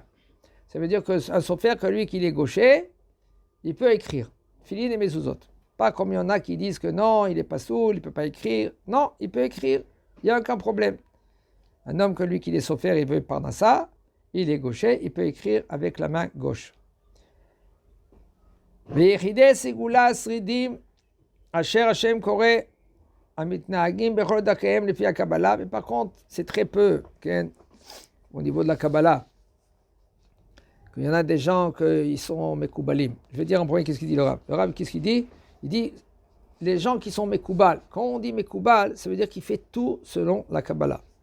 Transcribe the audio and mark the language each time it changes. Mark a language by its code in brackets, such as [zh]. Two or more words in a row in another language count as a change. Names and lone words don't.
[fr] Ça veut dire qu'un sofer, que lui qui est gaucher, il peut écrire. Tefilin et mezuzot. Pas comme il y en a qui disent que non, il n'est pas sourd, il ne peut pas écrire. Non, il peut écrire. Il n'y a aucun problème. Un homme que lui qui est sofer, il veut parnassa, il est gaucher, il peut écrire avec la main gauche. [he] ויחידי סגולה השרידים אשר השם קורא המתנהגים בכל דרכיהם לפי הקבלה, [fr] mais par contre c'est très peu, au niveau de la Kabbalah. Il y en a des gens qui sont mekoubalim. Je vais dire en premier qu'est-ce qu'il dit le Rav. Le Rav, qu'est-ce qu'il dit? Il dit les gens qui sont mekoubal. Quand on dit mekoubal, ça veut dire qu'il fait tout selon la Kabbalah.